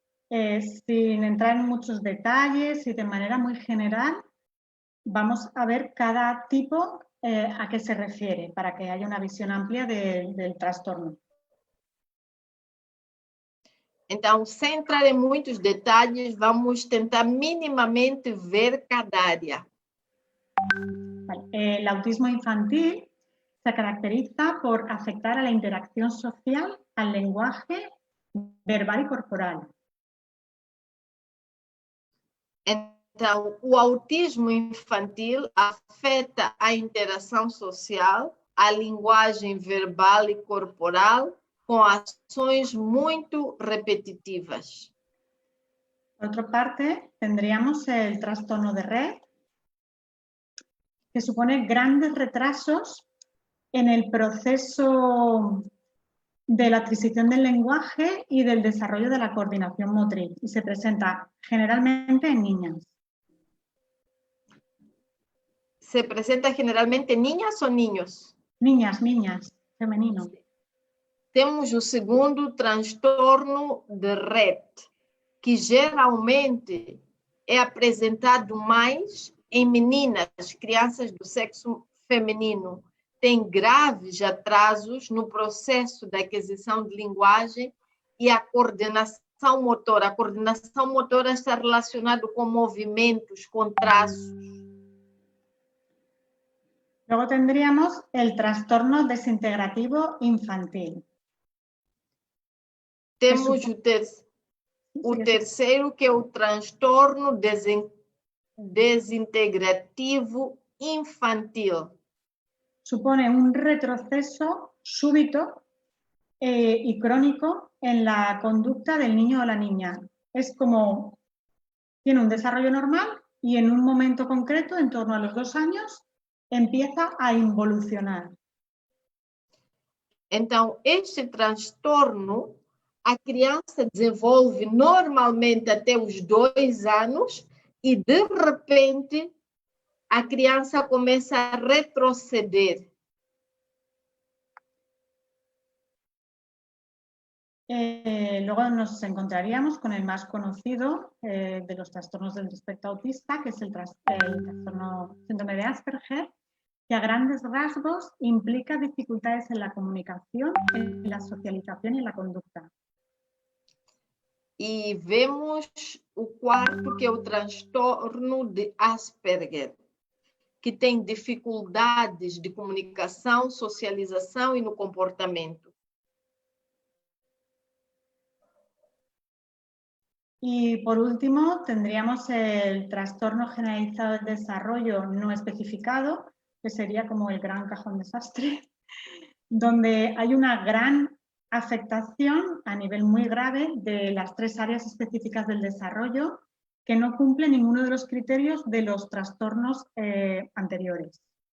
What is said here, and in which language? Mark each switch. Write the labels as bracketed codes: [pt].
[es] Sin entrar en muchos detalles y de manera muy general, vamos a ver cada tipo a qué se refiere, para que haya una visión amplia del trastorno. [pt] Então, sem entrar em muitos detalles, vamos tentar minimamente ver cada área. [es] Vale. El autismo infantil se caracteriza por afectar a la interacción social, al lenguaje verbal y corporal. [pt] Então, o autismo infantil afeta a interação social, a linguagem verbal e corporal, com ações muito repetitivas. [es] Por otra parte, tendríamos el trastorno de red, que supone grandes retrasos en el proceso de la adquisición del lenguaje y del desarrollo de la coordinación motriz, y se presenta generalmente en niñas. ¿Se presenta generalmente en niñas o niños? Niñas, femenino. [pt] Temos o segundo transtorno de red, que geralmente é apresentado mais em meninas, crianças do sexo feminino. Tem graves atrasos no processo da aquisição de linguagem e a coordenação motora. A coordenação motora está relacionada com movimentos, com traços. [es] Luego tendríamos el trastorno desintegrativo infantil. [pt] Temos o terceiro, que é o transtorno desintegrativo infantil. [es] Supone un retroceso súbito y crónico en la conducta del niño o la niña. Es como tiene un desarrollo normal y en un momento concreto, en torno a los 2 años, empieza a involucionar. [pt] Então, este transtorno, a criança desenvolve normalmente até os 2 anos e, de repente, a criança começa a retroceder. [es] Luego nos encontraríamos con el más conocido de los trastornos del espectro autista, que es el trastorno síndrome de Asperger, que a grandes rasgos implica dificultades en la comunicación, en la socialización y en la conducta. [pt] E vemos o quarto, que é o transtorno de Asperger, que tem dificuldades de comunicação, socialização e no comportamento. [es] Y por último, tendríamos el trastorno generalizado del desarrollo no especificado, que sería como el gran cajón desastre, donde hay una gran afectación a nivel muy grave de las 3 áreas específicas del desarrollo que no cumple ninguno de los criterios de los trastornos anteriores.